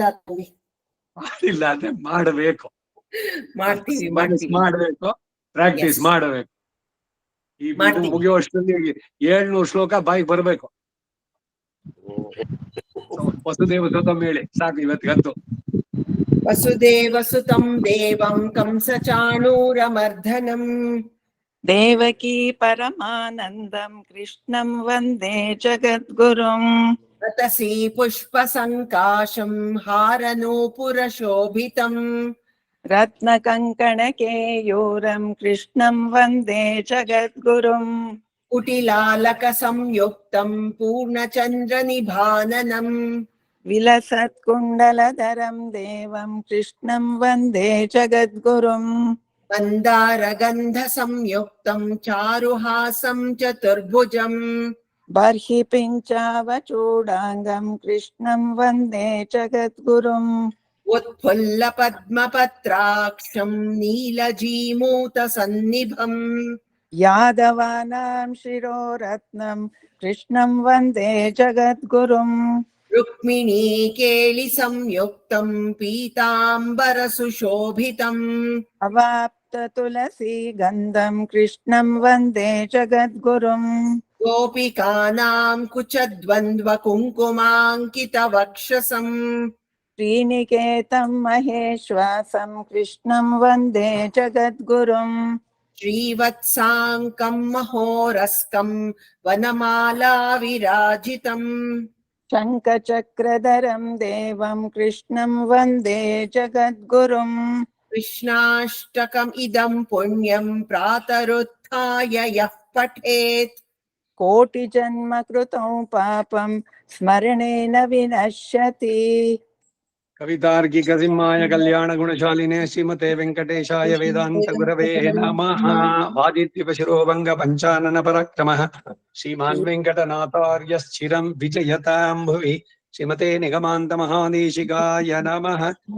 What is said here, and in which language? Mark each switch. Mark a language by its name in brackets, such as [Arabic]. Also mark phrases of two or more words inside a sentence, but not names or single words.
[Kannada] ಮಾಡಿಲ್ಲ ಅಂದ್ರೆ ಮಾಡಬೇಕು. ಮಾಡ್ತೀವಿ ಮಾಡ್ಬೇಕು, ಪ್ರಾಕ್ಟೀಸ್ ಮಾಡಬೇಕು. ಈ ಮುಗಿಯುವಷ್ಟರಲ್ಲಿ 700 ಶ್ಲೋಕ ಬಾಯಿಗೆ ಬರ್ಬೇಕು. [Sanskrit] ವಸುದೇವ ಸುತಂ [Kannada] ಹೇಳಿ ಸಾಕು ಇವತ್ತಿಗಂತೂ. [Sanskrit] ವಸುದೇವ ಸುತಂ ದೇವಂ ಕಂಸ ಚಾಣೂರಮರ್ಧನಂ. ದೇವಕೀ ಪರಮಾನಂದಂ ಕೃಷ್ಣಂ ವಂದೇ ಜಗದ್ಗುರುಂ. ರತಸೀ ಪುಷ್ಪ ಸಂಕಾಶಂ ಹಾರನೂಪುರ ಶೋಭಿತಂ. ರತ್ನ ಕಂಕಣ ಕೇಯೂರಂ ಕೃಷ್ಣಂ ವಂದೇ ಜಗದ್ಗುರುಂ. ಕುಟಿಲಾಲಕ ಸಂಯುಕ್ತಂ ಪೂರ್ಣಚಂದ್ರ ನಿಭಾನನಂ. ವಿಲಸತ್ ಕುಂಡಲಧರಂ ದೇವಂ ಕೃಷ್ಣಂ ವಂದೇ ಜಗದ್ಗುರುಂ. ಮಂದಾರ ಗಂಧ ಸಂಯುಕ್ತಂ ಚಾರುಹಾಸಂ ಚತುರ್ಭುಜಂ. ಬರ್ಹಿ ಪಿಂಚಾವಚೂಡಾಂಗಂ ಕೃಷ್ಣಂ ವಂದೇ ಜಗದ್ಗುರುಂ. ಉತ್ಫುಲ್ಲ ಪದ್ಮಪತ್ರಾಕ್ಷಂ ನೀಲಜೀಮೂತ ಸನ್ನಿಭಂ. ಯಾದವಾನಾಂ ಶಿರೋರತ್ನಂ ಕೃಷ್ಣಂ ವಂದೇ ಜಗದ್ಗುರುಂ. ರುಕ್ಮಿಣೀ ಕೇಳಿ ಸಂಯುಕ್ತಂ ಪೀತಾಂಬರ ಸುಶೋಭಿತಂ. ಅವಾಪ್ತ ತುಳಸಿ ಗಂಧಂ ಕೃಷ್ಣಂ ವಂದೇ ಜಗದ್ಗುರುಂ. ಗೋಪಿಕಾನಾಂ ಕುಚದ್ವಂದ್ವ ಕುಂಕುಮಾಂಕಿತ ವಕ್ಷಸಂ. ಶ್ರೀನಿಕೇತಂ ಮಹೇಶ್ವಾಸಂ ಕೃಷ್ಣಂ ವಂದೇ ಜಗದ್ಗುರುಂ. ಶ್ರೀವತ್ಸಾಂಕಂ ಮಹೋರಸ್ಕಂ ವನಮಾಲಾ ವಿರಾಜಿತಂ. ಶಂಖಚಕ್ರಧರಂ ದೇವಂ ಕೃಷ್ಣಂ ವಂದೇ ಜಗದ್ಗುರುಂ. ಕೃಷ್ಣಾಷ್ಟಕಂ ಇದಂ ಪುಣ್ಯಂ ಪ್ರಾತರುತ್ಥಾಯ ಯಃ ಪಠೇತ್. ಕೋಟಿ ಜನ್ಮ ಕೃತಂ ಪಾಪಂ ಸ್ಮರಣೇನ ವಿನಶ್ಯತಿ. ಕವಿತಾರ್ಕಿಕ ಸಿಂಹಾಯ ಕಲ್ಯಾಣ ಗುಣಶಾಲಿನೇ ಶ್ರೀಮತೆ ವೆಂಕಟೇಶಾಯ ವೇದಾಂತ ಗುರವೇ ನಮಃ. ವಾದಿತ್ಯಪಶಿರೋಭಂಗ ಪಂಚಾನನ ಪರಾಕ್ರಮಃ ಶ್ರೀಮಾನ್ ವೆಂಕಟನಾಥಾರ್ಯ ಸ್ಥಿರಂ ವಿಜಯತಾಂ ಭುವಿ. ಶ್ರೀಮತೆ ನಿಗಮಾಂತ ಮಹಾದೇಶಿಕಾಯ ನಮಃ.